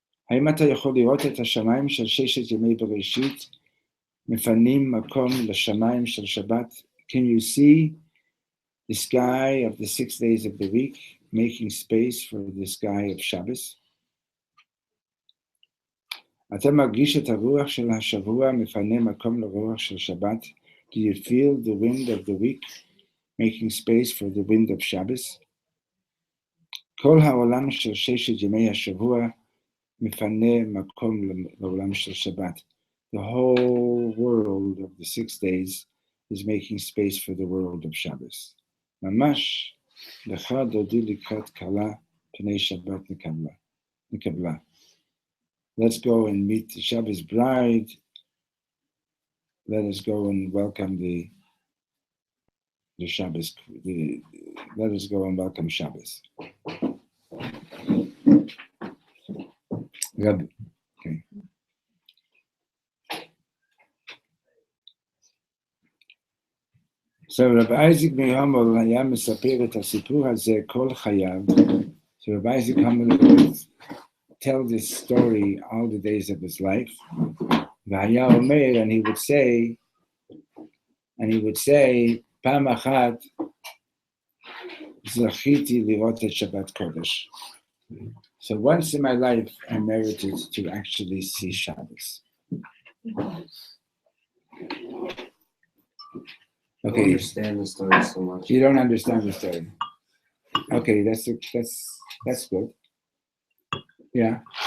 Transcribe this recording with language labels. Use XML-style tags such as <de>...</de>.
<he>האם אתה יכול לראות את השמיים של ששת ימי בראשית מפנים מקום לשמיים של שבת?</he> <en>Can you see the sky of the 6 days of the week making space for the sky of Shabbos?</en> <he>אתה מרגיש את הרוח של השבוע מפנה מקום לרוח של שבת?</he> <en>Do you feel the wind of the week making space for the wind of Shabbos?</en> <he>כל העולם של ששת ימי השבוע מפנה מקום לעולם של שבת.</he> <en>The whole world of the 6 days He's making space for the world of Shabbos.</en> <he>Mamash lecha dodi likrat kala pnei Shabbat nikabla.</he> <en>Let's go and meet the Shabbos bride. Let us go and welcome the Shabbos. Let us go and welcome Shabbos. Rabbi, okay.</en> <he>So Rabbi Isaac Mehamel היה מספר את הסיפור הזה כל חייו.</he> <en>So Rabbi Isaac Hamel would tell this story all the days of his life.</en> <he>והיה אומר,</he> <en>and he would say,</en> <he>פעם אחת זכיתי לראות את שבת קודש.</he> <en>So once in my life, I merited to actually see Shabbos. I don't understand the story so much. You don't understand the story. Okay, that's good. Yeah.</en>